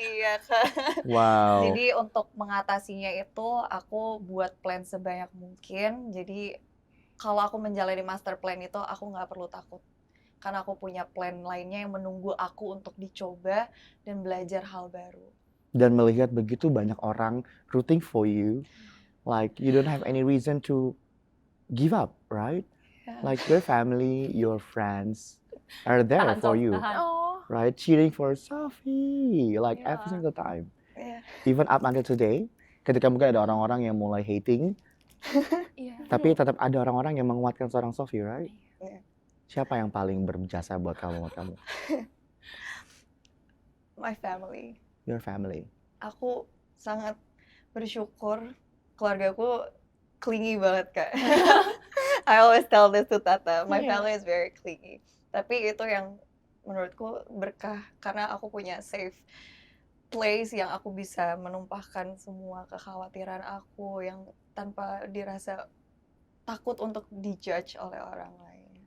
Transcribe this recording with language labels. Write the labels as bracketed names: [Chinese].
[Indonesian] iya Kak. Wow. Jadi untuk mengatasinya itu aku buat plan sebanyak mungkin. Jadi kalau aku menjalani master plan itu aku nggak perlu takut. Karena aku punya plan lainnya yang menunggu aku untuk dicoba dan belajar hal baru. [English] Dan melihat begitu banyak orang rooting for you, like you don't have any reason to give up, right? Yeah. Like your family, your friends are there [Indonesian] Tahan, [English] for Sof, you, [Indonesian] tahan. [English] right? Cheering for Sophie, like every single time. Yeah. [Indonesian] Even up until today, ketika mungkin ada orang-orang yang mulai hating, tapi tetap ada orang-orang yang menguatkan seorang Sophie, right? Yeah. Siapa yang paling berjasa buat kamu? [English] My family. Your family. [Indonesian] Aku sangat bersyukur keluargaku clingy banget Kak. [English] I always tell this to Tata, my family is very clingy. [Indonesian] Tapi itu yang menurutku berkah karena aku punya safe place yang aku bisa menumpahkan semua kekhawatiran aku yang tanpa dirasa takut untuk dijudge oleh orang lain.